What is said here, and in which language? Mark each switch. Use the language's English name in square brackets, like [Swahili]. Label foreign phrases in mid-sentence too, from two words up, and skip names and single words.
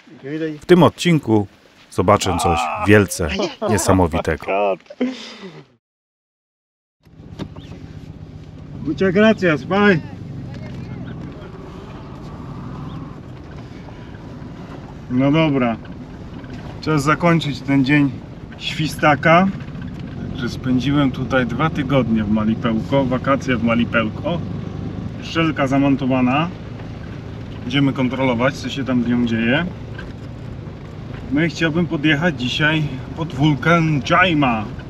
[Polish] W tym odcinku zobaczę coś wielce niesamowitego. [Spanish] Muchas gracias, bye. [Polish] No dobra, czas zakończyć ten dzień świstaka. Że spędziłem tutaj 2 tygodnie w Malipełko, wakacje w Malipełko. Szczelka zamontowana. Będziemy kontrolować, co się tam z nią dzieje. No i chciałbym podjechać dzisiaj pod wulkan Jaima.